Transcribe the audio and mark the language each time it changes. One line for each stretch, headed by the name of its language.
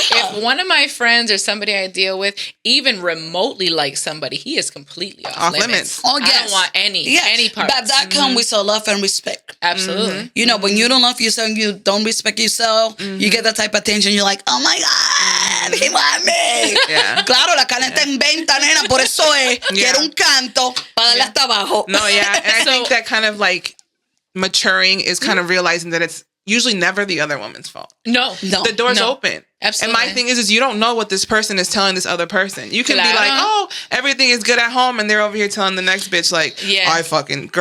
English: If one of my friends or somebody I deal with even remotely likes somebody, he is completely off limits. Oh, yes. I don't want any part. But that comes with a love and respect. Absolutely. When you don't love yourself, you don't respect yourself, you get that type of attention, you're like, oh my God, he want me. Yeah.
Spanish: Claro, la carne está en venta, nena, por eso es, quiero un canto para darle hasta abajo.
English: No, yeah. And I think that kind of like maturing is kind of realizing that it's usually never the other woman's fault. No. The door's open. Absolutely. And my thing is you don't know what this person is telling this other person. You can be like, oh, everything is good at home, and they're over here telling the next bitch like, I'm about to